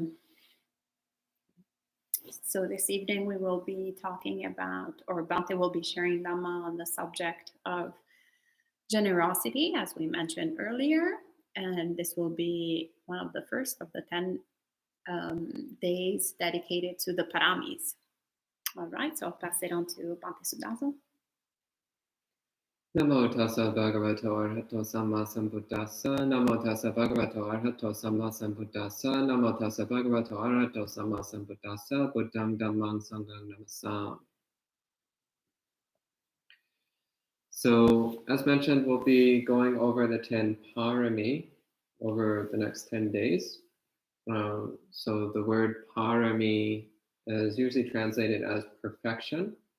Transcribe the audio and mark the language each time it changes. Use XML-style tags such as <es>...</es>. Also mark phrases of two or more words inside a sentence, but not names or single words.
<en>So this evening we will be talking about, or Bante will be sharing Dhamma on the subject of generosity, as we mentioned earlier. And this will be one of the first of the 10 days dedicated to the paramis. All right, so I'll pass it on to Bante Sudaso.</en> <pi>Namo tassa bhagavato arahato samma sambuddhassa. Namo tassa bhagavato arahato samma sambuddhassa. Namo tassa bhagavato arahato samma sambuddhassa. Buddham dhammam sangham namasam.</pi> <en>So, as mentioned, we'll be going over the 10 parami over the next 10 days. So the word parami is usually translated as perfection.</en>